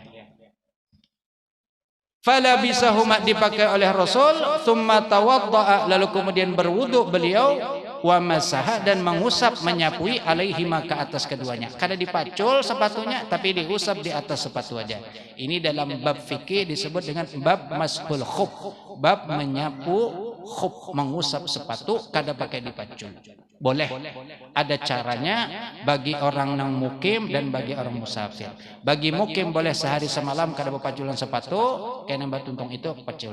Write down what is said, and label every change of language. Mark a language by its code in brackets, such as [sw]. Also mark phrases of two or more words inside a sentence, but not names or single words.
[ar] فلبسهما [id] dipakai oleh Rasul, [ar] ثم توضأ [id] lalu kemudian berwudu beliau, [ar] ومسح [id] dan mengusap menyapui alaihi maka atas keduanya. [bjn] Kada dipacul sepatunya tapi diusap di atas sepatu aja. [id] Ini dalam bab fikih disebut dengan bab mashul khuf, bab menyapu khuf, mengusap sepatu kada pakai dipacul. [bjn] Boleh, ada caranya bagi orang nang mukim dan bagi orang musafir. Bagi mukim boleh sehari semalam kada bepaculan sepatu, kena batuntung itu pacul.